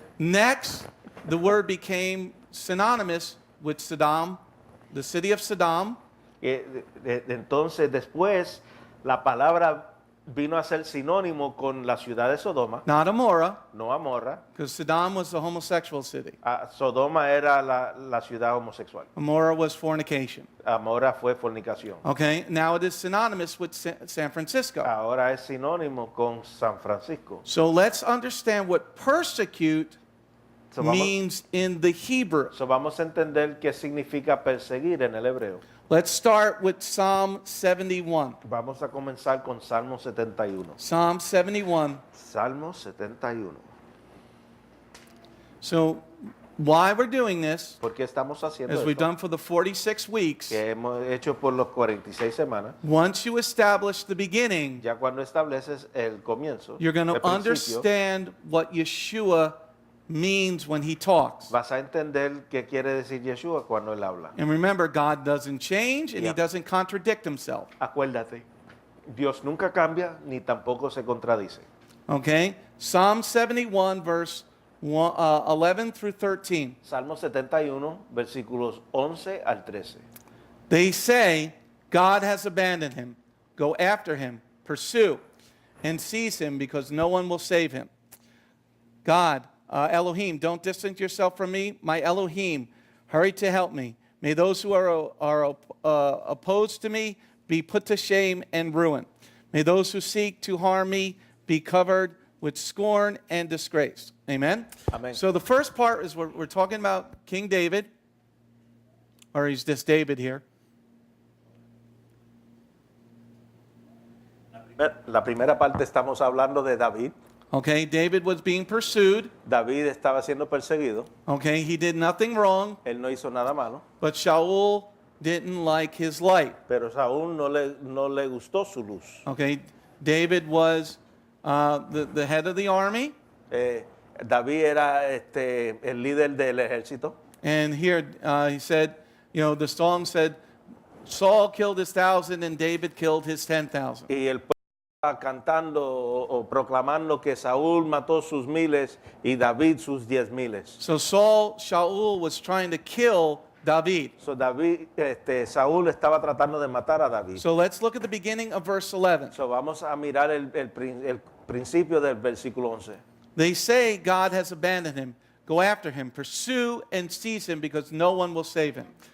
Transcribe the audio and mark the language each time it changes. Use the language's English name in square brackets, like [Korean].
[English] Next, the word became synonymous with Saddam, the city of Saddam, [Spanish] Entonces después la palabra vino a ser sinónimo con la ciudad de Sodoma, [English] not Amorah, [Spanish] no Amorra. [English] because Saddam was a homosexual city. [Spanish] Sodoma era la ciudad homosexual. [English] Amorah was fornication. [Spanish] Amorra fue fornicación. [English] Okay? Now it is synonymous with San Francisco. [Spanish] Ahora es sinónimo con San Francisco. [English] So let's understand what persecute [Spanish] So vamos, [English] means in the Hebrew. [Spanish] so vamos a entender qué significa perseguir en el hebreo. [English] Let's start with Psalm 71. [Spanish] Vamos a comenzar con Salmo 71. [English] Psalm 71. [Spanish] Salmo 71. [English] So why we're doing this, [Spanish] ¿Por qué estamos haciendo [English] as we've [Spanish] esto? [English] done for the 46 weeks, [Spanish] Que hemos hecho por los 46 semanas. [English] once you establish the beginning, [Spanish] Ya cuando estableces el comienzo, [English] you're going [Spanish] el [English] to [Spanish] principio, [English] understand what Yeshua means when he talks. [Spanish] vas a entender qué quiere decir Yeshua cuando él habla. [English] And remember, God doesn't change and he Yeah. doesn't contradict himself. [Spanish] Acuérdate, Dios nunca cambia ni tampoco se contradice. [English] Okay? Psalm 71, verse 11 through 13. [Spanish] Salmo 71, versículos 11 al 13. [English] They say, God has abandoned him. Go after him, pursue, and seize him because no one will save him. God, Elohim, don't distance yourself from me. My Elohim, hurry to help me. May those who are opposed to me be put to shame and ruin. May those who seek to harm me be covered with scorn and disgrace. Amen? Amen. So the first part is we're talking about King David, or he's just David here. [Spanish] La primera parte estamos hablando de David. [English] Okay, David was being pursued. [Spanish] David estaba siendo perseguido. [English] Okay, he did nothing wrong, [Spanish] Él no hizo nada malo, [English] but Shaul didn't like his light. [Spanish] pero Saúl no le gustó su luz. [English] Okay, David was the head of the army, [Spanish] David era el líder del ejército. [English] and here he said, you know, the song said, Saul killed his 1,000 and David killed his 10,000. [Spanish] Y el pueblo estaba cantando o proclamando que Saúl mató sus miles y David sus 10,000. [English] So Shaul was trying to kill David. [Spanish] So Saúl estaba tratando de matar a David. [English] So let's look at the beginning of verse 11. [Spanish] So vamos a mirar el principio del versículo 11. [English] They say God has abandoned him. Go after him, pursue and seize him because no one will save him.